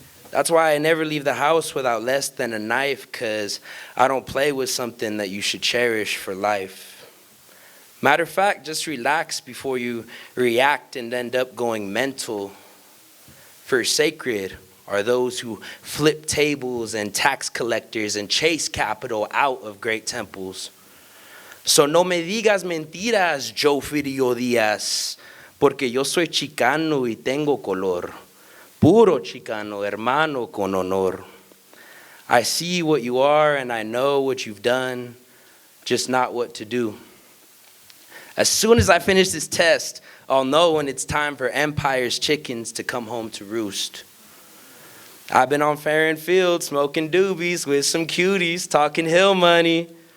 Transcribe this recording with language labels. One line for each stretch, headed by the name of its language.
English: That's why I never leave the house without less than a knife, 'cause I don't play with something that you should cherish for life. Matter of fact, just relax before you react and end up going mental. For sacred are those who flip tables and tax collectors and chase capital out of great temples.
Spanish: So no me digas mentiras, Joe Fidio Díaz, porque yo soy chicano y tengo color. Puro chicano, hermano con honor.
English: I see what you are and I know what you've done, just not what to do. As soon as I finish this test, I'll know when it's time for Empire's chickens to come home to roost. I've been on Farron Field smoking doobies with some cuties, talking hill money.